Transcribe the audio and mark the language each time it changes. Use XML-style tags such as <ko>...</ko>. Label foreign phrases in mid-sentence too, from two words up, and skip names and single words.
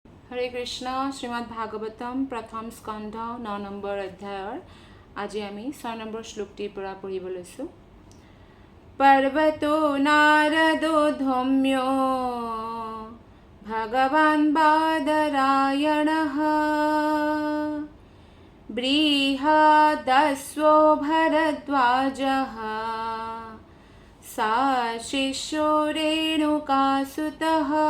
<sa>हरे कृष्ण श्रीमद् भागवतम प्रथम स्कंध</sa> <as>9 নম্বৰ অধ্যায়ৰ আজি আমি 6 নম্বৰ শ্লোকটিৰ পৰা পঢ়িব লৈছো।</as> <sa>पर्वतो नारदो धौम्यो भगवान् बादरायणः बृहदस्वो भरद्वाजः सा शिष्यो रेणुकासुतः।</sa>